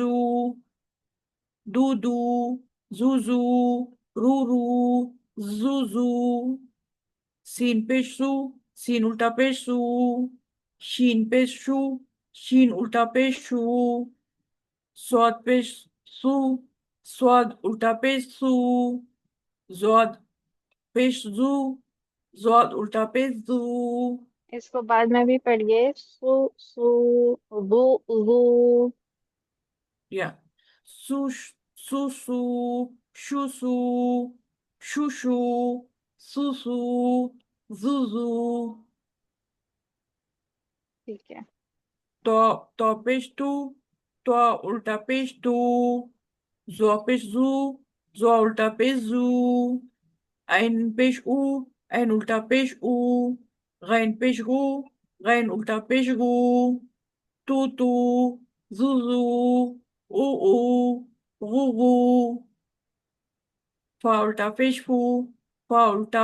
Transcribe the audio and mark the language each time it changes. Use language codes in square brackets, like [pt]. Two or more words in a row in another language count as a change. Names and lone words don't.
[ur] دو زو، رو، زو، سین پیش سین الٹا پیش شین پیش شین الٹا پیش سواد پیش سواد الٹا پیش زواد پیش زواد الٹا پیش اس کو بعد میں بھی پڑھیے سو زو یا سو شو شو زو، ٹھیک ہے تو پیش تو الٹا پیش زو پیش زو الٹا پیش عین پیش عین الٹا پیش غین پیش غین الٹا پیش تو زو، غو، فا الٹا پیش فا الٹا